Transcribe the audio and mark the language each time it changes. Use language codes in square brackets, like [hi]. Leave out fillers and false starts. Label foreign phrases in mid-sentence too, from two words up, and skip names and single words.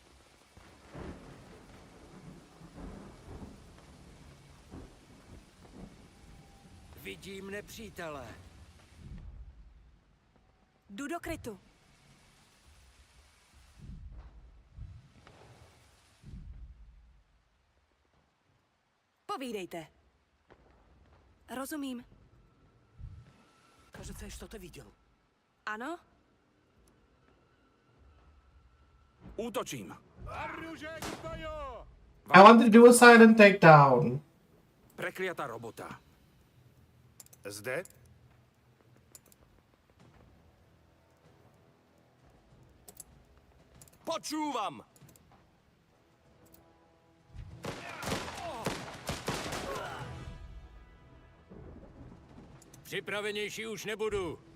[cs] Vidím nepřítele. Jdu do krytu. Povídejte. Rozumím. [ru] Кажется, я что-то видел. [cs] Ano? Útočím. [en] I want to do a silent takedown. [sk] Prekliatá robota. [cs] Zde? [sk] Počúvam! [cs] Připravenější už nebudu.